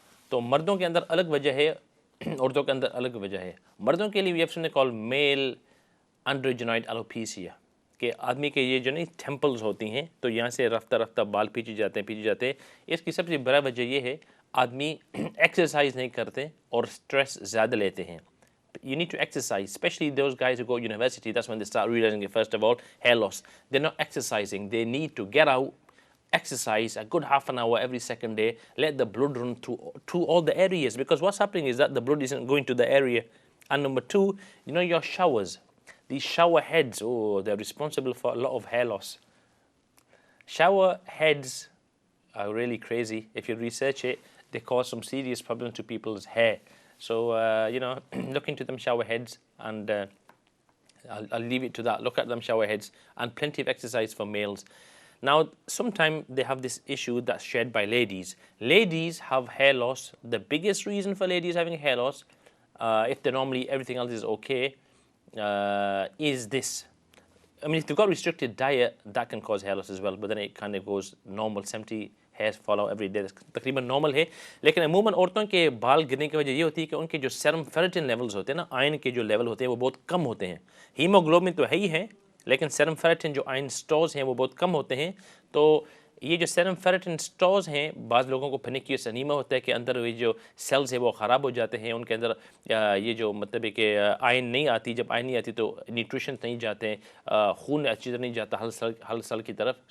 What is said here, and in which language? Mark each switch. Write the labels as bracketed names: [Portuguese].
[Hindi] तो मर्दों के अंदर अलग वजह है, औरतों के अंदर अलग वजह है। मर्दों के लिए [English] we have something called male androgenoid alopecia, [Hindi] कि आदमी के ये जो नहीं टेम्पल्स होती हैं, तो यहाँ से रफ्ता रफ्ता बाल पीछे जाते हैं। इसकी सबसे बड़ा वजह ये है, आदमी एक्सरसाइज नहीं करते और स्ट्रेस ज़्यादा लेते हैं। [English] You need to exercise, especially those guys who go to university. That's when they start realizing it. First of all, hair loss. They're not exercising. They need to get out, exercise a good half an hour every second day, let the blood run through all the areas, because what's happening is that the blood isn't going to the area. And number two, your showers, these shower heads, they're responsible for a lot of hair loss. Shower heads are really crazy. If you research it, they cause some serious problems to people's hair. So look into them shower heads, and I'll leave it to that. Look at them shower heads, and plenty of exercise for males. Now, sometimes they have this issue that's shared by ladies. Ladies have hair loss. The biggest reason for ladies having hair loss, if they're normally everything else is okay, is this. If they've got restricted diet, that can cause hair loss as well, but then it kind of goes normal, 70 hairs fall out every day. [Hindi] तकरीबन normal है, लेकिन अमूमन औरतों के बाल गिरने की वजह ये होती है कि उनके जो सेरम फेरेटिन लेवल्स होते हैं ना, आयन के जो लेवल होते हैं वो बहुत कम होते हैं। हीमोग्लोबिन तो है ही है, लेकिन सेरम फेरेटिन जो आयन स्टोर्स हैं वो बहुत कम होते हैं। तो ये जो सेरम फेरेटिन स्टोर्स हैं, बाज़ लोगों को फेनिक्यूस एनीमिया होता है कि अंदर ये जो सेल्स है वो ख़राब हो जाते हैं, उनके अंदर ये जो मतलब है कि आयन नहीं आती, जब आयन नहीं आती तो न्यूट्रिशन नहीं जाते हैं, खून अच्छी तरह नहीं जाता हल सल की तरफ।